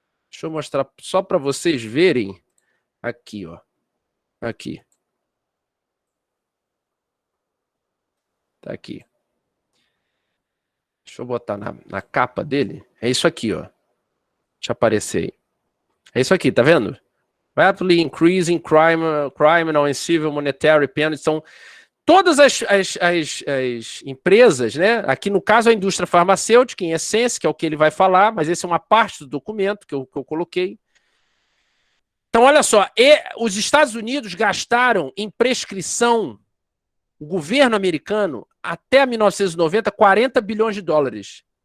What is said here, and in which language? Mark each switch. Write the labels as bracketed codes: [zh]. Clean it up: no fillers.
[pt] Deixa eu mostrar só para vocês verem. Aqui, ó. Aqui. Tá aqui. Deixa eu botar na capa dele. É isso aqui, ó. Deixa eu aparecer aí. É isso aqui, tá vendo? [en] Rapidly increasing criminal and civil monetary penalties. [pt] São todas as empresas, né? Aqui no caso a indústria farmacêutica, em essência, que é o que ele vai falar, mas esse é uma parte do documento que eu coloquei. Então, olha só, os Estados Unidos gastaram em prescrição, o governo americano, até 1990, 40 bilhões de dólares.